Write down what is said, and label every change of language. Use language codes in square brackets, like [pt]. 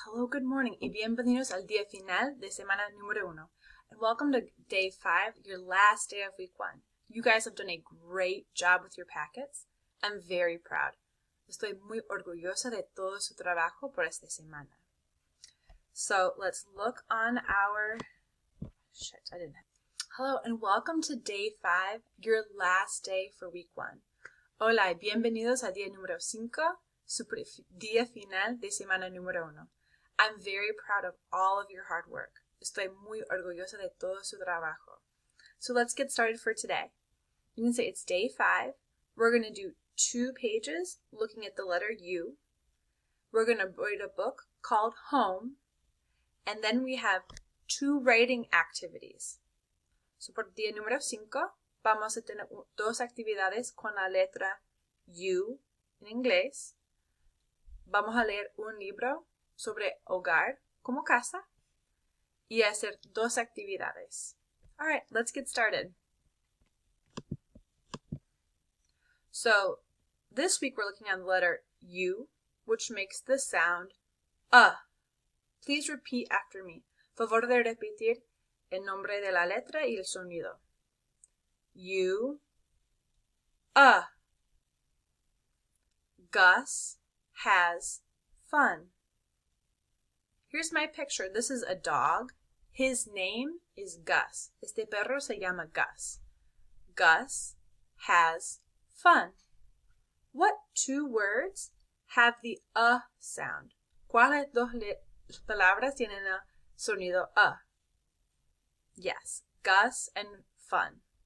[en] Hello, good morning, [es] y bienvenidos al día final de semana número 1. [en] And welcome to day 5, your last day of week 1. You guys have done a great job with your packets. I'm very proud. [es] Estoy muy orgullosa de todo su trabajo por esta semana. [en] So let's look on our... Hello, and welcome to day 5, your last day for week 1. [es] Hola, y bienvenidos al día número 5. Día final de semana número 1. [en] I'm very proud of all of your hard work. [es] Estoy muy orgullosa de todo su trabajo. [en] So let's get started for today. You can say it's day 5. We're going to do 2 pages looking at the letter U. We're going to read a book called Home. And then we have 2 writing activities. [es] So por día número 5 vamos a tener 2 actividades con la letra U en inglés. Vamos a leer un libro sobre hogar como casa y hacer 2 actividades. [en] All right, let's get started. So this week we're looking at the letter U, which makes the sound Please repeat after me. [es] Favor de repetir el nombre de la letra y el sonido. [en] U, Gus has fun. Here's my picture. This is a dog. His name is Gus. [es] Este perro se llama Gus. [en] Gus has fun. What 2 words have the sound? [es] ¿Cuáles 2 palabras tienen el sonido [en] Yes, Gus and fun.